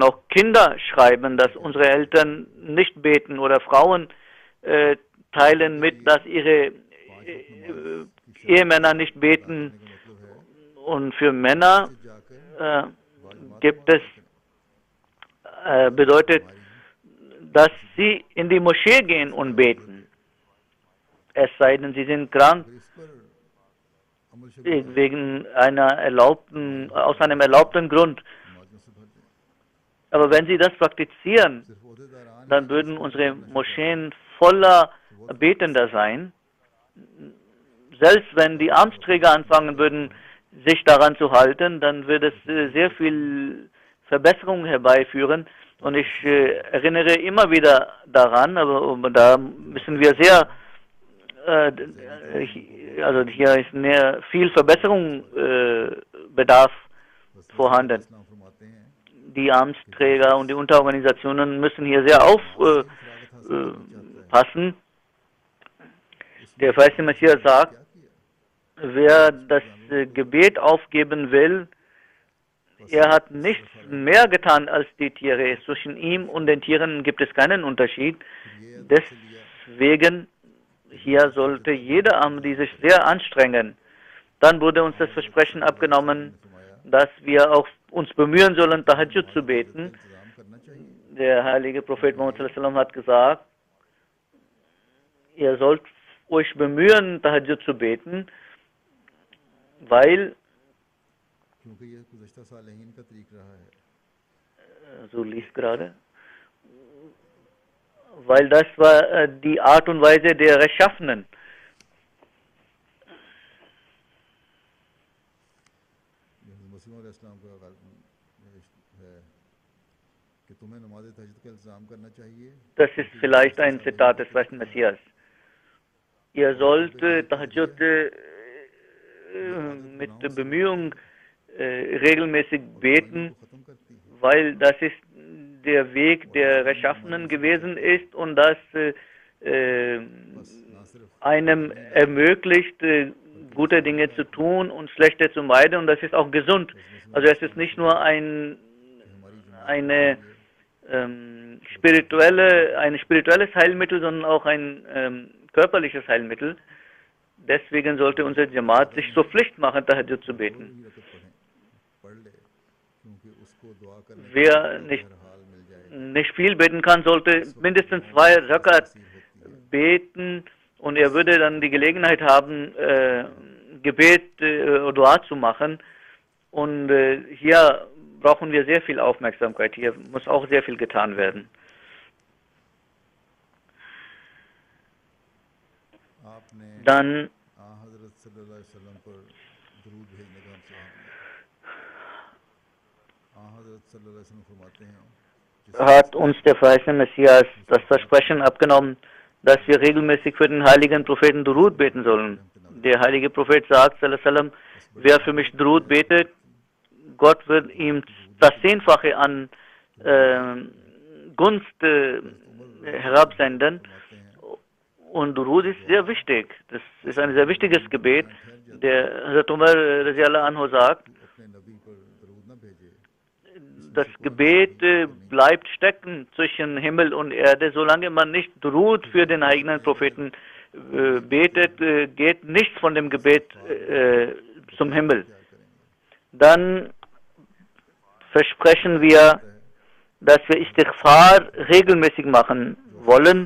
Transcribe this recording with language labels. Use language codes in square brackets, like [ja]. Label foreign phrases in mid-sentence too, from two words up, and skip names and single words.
[de] Auch Kinder schreiben, dass unsere Eltern nicht beten oder Frauen teilen mit, dass ihre Ehemänner nicht beten. Und für Männer gibt es, bedeutet, dass sie in die Moschee gehen und beten. Es sei denn, sie sind krank [ur] پھر اس پر عمل شروع [de] wegen aus einem erlaubten Grund. [ur] نمازوں سے بھر دیں [de] Aber wenn sie das praktizieren, [ur] صرف عہدیداران [de] dann würden unsere Moscheen voller Betender sein. Selbst wenn die Amtsträger anfangen würden, sich daran zu halten, dann würde es sehr viel Verbesserung herbeiführen. Und ich erinnere immer wieder daran, aber da müssen wir sehr, also hier ist viel Verbesserung Bedarf vorhanden. [ur] اسلام فرماتے ہیں [de] Die Amtsträger und die Unterorganisationen müssen hier sehr aufpassen. Der Feiste Messias sagt, wer das Gebet aufgeben will, er hat nichts mehr getan als die Tiere. Zwischen ihm und den Tieren gibt es keinen Unterschied. Deswegen hier sollte jeder Ahmadi sich sehr anstrengen. Dann wurde uns das Versprechen abgenommen, dass wir auch uns bemühen sollen, Tahajjud zu beten. [ur] انتظام کرنا چاہیے [de] Der heilige Prophet Muhammad [ar] صلى الله عليه وسلم [de] hat gesagt, ihr sollt euch bemühen, Tahajjud zu beten, weil, [ur] کیونکہ یہ گزشتہ صالحین کا طریق رہا ہے [de] so liest gerade, weil das war die Art und Weise der Rechtschaffenen. [ur] مسیح علیہ السلام کا ہے کہ تمہیں نماز تہجد کا انتظام کرنا چاہیے [de] Das ist vielleicht ein Zitat des Feisten Messias. Ihr sollt Tahajjud mit Bemühung regelmäßig beten, [ur] ختم کرتی ہے [de] weil das ist der Weg der Rechtschaffenen gewesen ist und das [ur] بس نہ صرف [de] einem ermöglicht, gute Dinge zu tun und schlechte zu meiden, und das ist auch gesund. Also es ist nicht nur ein spirituelles Heilmittel, sondern auch ein körperliches Heilmittel. Deswegen sollte unser Jamaat sich zur Pflicht machen, Tahajjud zu beten. [ur] ہی رکعت پڑھ لے کیونکہ اس کو دعا کرنے کا [de] Wer [ur] ہر حال مل جائے [de] nicht viel beten kann, sollte mindestens 2 Rakat beten, und er würde dann die Gelegenheit haben, Gebet, Dua zu machen. Und hier brauchen wir sehr viel Aufmerksamkeit. Hier muss auch sehr viel getan werden. [ur] آپ نے [de] Dann [ur] حضرت [ar] صلى الله عليه وسلم [ur] پر درود بھیجنے کا ہم سے حضرت [ar] صلى الله عليه وسلم [ur] فرماتے ہیں [de] hat uns der verheißene Messias das Versprechen abgenommen, dass wir regelmäßig für den heiligen Propheten Durud beten sollen. Der heilige Prophet sagt, [ar] صلى الله عليه وسلم, [de] wer für mich Durud betet, Gott wird ihm das 10-fache an Gunst herabsenden. Und Durud ist sehr wichtig. Das ist ein sehr wichtiges Gebet. Der Hazrat Umar [ar] رضي الله عنه [de] sagt, [ur] اپنے نبی پر درود نہ بھیجے [de] das Gebet bleibt stecken zwischen Himmel und Erde. Solange man nicht Durud für den eigenen Propheten betet, geht nichts von dem Gebet zum Himmel. Dann versprechen wir, dass wir Istighfar regelmäßig machen wollen.